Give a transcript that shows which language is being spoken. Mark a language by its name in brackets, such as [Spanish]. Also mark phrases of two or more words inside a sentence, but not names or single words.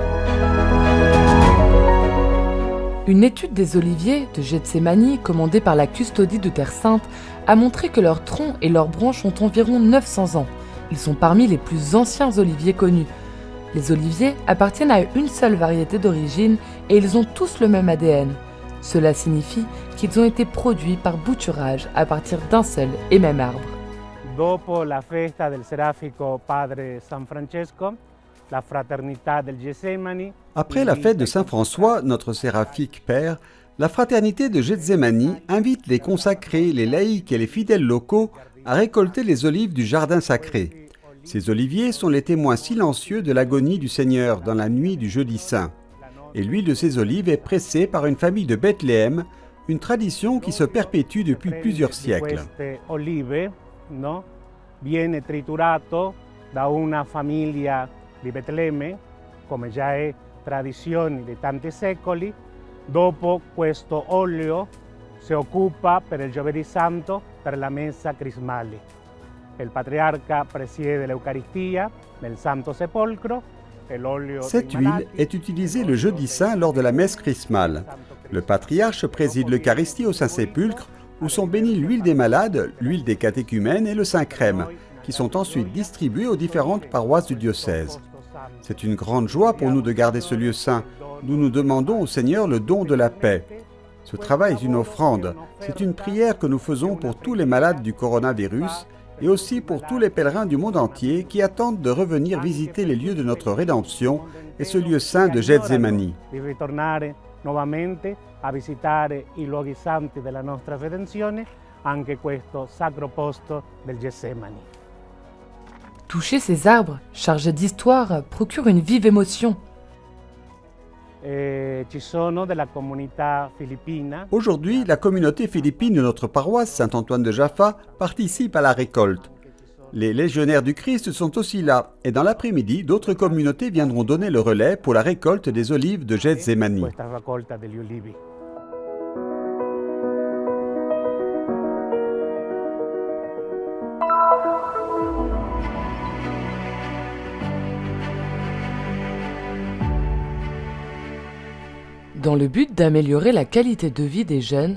[French] Une étude des oliviers de Gethsémani, commandée par la custodie de Terre Sainte, a montré que leurs troncs et leurs branches ont environ 900 ans. Ils sont parmi les plus anciens oliviers connus. Les oliviers appartiennent à une seule variété d'origine et ils ont tous le même ADN. Cela signifie qu'ils ont été produits par bouturage à partir d'un seul et même arbre. [Italian] Dopo la festa del serafico Padre San Francesco, la fraternità del Getsemani. [French] Après la fête de Saint François, notre séraphique père, la fraternité de Getsemani invite les consacrés, les laïcs et les fidèles locaux à récolter les olives du jardin sacré. Ces oliviers sont les témoins silencieux de l'agonie du Seigneur dans la nuit du jeudi saint. Et l'huile de ces olives est pressée par une famille de Bethléem, une tradition qui se perpétue depuis plusieurs siècles. [Italian] No? Viene triturato da una famiglia di Betlemme, come già è tradizione di tanti secoli. Dopo questo olio si occupa per il Giovedì Santo per la messa crismale. Il patriarca presiede l'Eucaristia nel Santo Sepolcro. [French] Cette huile est utilisée le jeudi saint lors de la messe chrismale. Le patriarche préside l'Eucharistie au Saint-Sépulcre où sont bénis l'huile des malades, l'huile des catéchumènes et le Saint-Crème, qui sont ensuite distribués aux différentes paroisses du diocèse. C'est une grande joie pour nous de garder ce lieu saint. Nous nous demandons au Seigneur le don de la paix. Ce travail est une offrande. C'est une prière que nous faisons pour tous les malades du coronavirus et aussi pour tous les pèlerins du monde entier qui attendent de revenir visiter les lieux de notre rédemption et ce lieu saint de Getsemani. [Italian] Nuovamente a visitare i luoghi santi della nostra redenzione, anche questo sacro posto del Getsemani. [French] Toucher ces arbres, chargés d'histoire, procure une vive émotion. [Italian] Ci sono della comunità filippina. [French] Aujourd'hui, la communauté philippine de notre paroisse Saint-Antoine de Jaffa participe à la récolte. Les légionnaires du Christ sont aussi là et dans l'après-midi, d'autres communautés viendront donner le relais pour la récolte des olives de Getsemani. Dans le but d'améliorer la qualité de vie des jeunes,